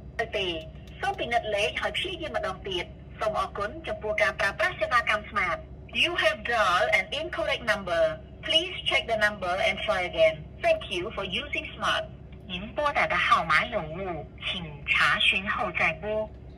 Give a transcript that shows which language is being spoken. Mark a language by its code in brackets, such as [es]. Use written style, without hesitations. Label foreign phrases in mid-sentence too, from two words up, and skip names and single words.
[km] ទេសូមពិនិត្យលេខហើយព្យាយាមម្ដងទៀតសូមអរគុណចំពោះការប្រើប្រាស់សេវាកម្ម [en] Smart You have dialed an incorrect number Please check the number and try again Thank you for using Smart [zh] 您拨打的号码有误请查询后再拨